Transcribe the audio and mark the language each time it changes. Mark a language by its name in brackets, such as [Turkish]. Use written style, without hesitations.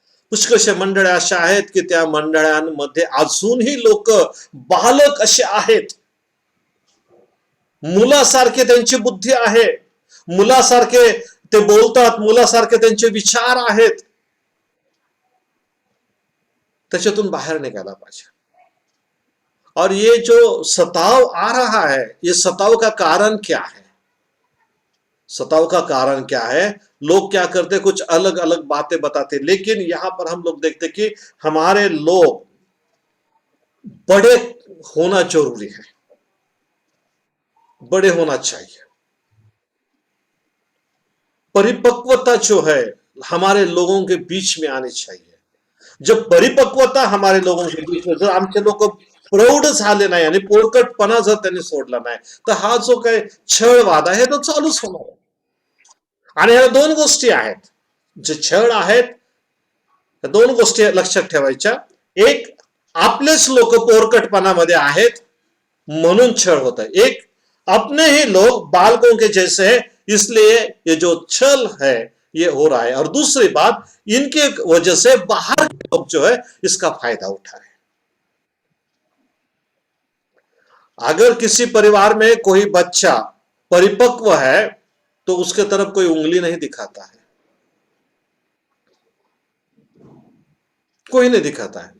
[Marathi] पुष्कळशा मंडळ्या अशा आहेत की त्या मंडळांमध्ये अजूनही लोक बालक असे आहेत। मुलासारखे त्यांची बुद्धी आहे, मुलासारखे ते बोलतात, मुलासारखे त्यांचे विचार आहेत। त्याच्यातून बाहेर निघायला पाहिजे। [Hindi] और ये जो सताव आ रहा है, ये सताव का कारण क्या है? सताव का कारण क्या है? लोग क्या करते, कुछ अलग अलग बातें बताते, लेकिन यहां पर हम लोग देखते कि हमारे लोग बड़े होना जरूरी है, बड़े होना चाहिए। परिपक्वता जो है हमारे लोगों के बीच में आनी चाहिए। जब परिपक्वता हमारे लोगों के बीच में, [Marathi] जर आमचे लोक प्रौढ झाले नाही आणि पोरकटपणा जर त्यांनी सोडला नाही, तर हा जो काही छळवाद आहे तो चालूच होणार आहे। आणि ह्या दोन गोष्टी आहेत, जे छळ आहेत, दोन गोष्टी लक्षात ठेवायच्या। एक, आपलेच लोक पोरकटपणामध्ये आहेत म्हणून छळ [Hindi] होता है। एक, अपने ही लोग बालकों के जैसे हैं, इसलिए ये जो छल है ये हो रहा है। और दूसरी बात, इनके वजह से बाहर के लोग जो है इसका फायदा उठा रहे हैं। अगर किसी परिवार में कोई बच्चा परिपक्व है तो उसके तरफ कोई उंगली नहीं दिखाता है, कोई नहीं दिखाता है।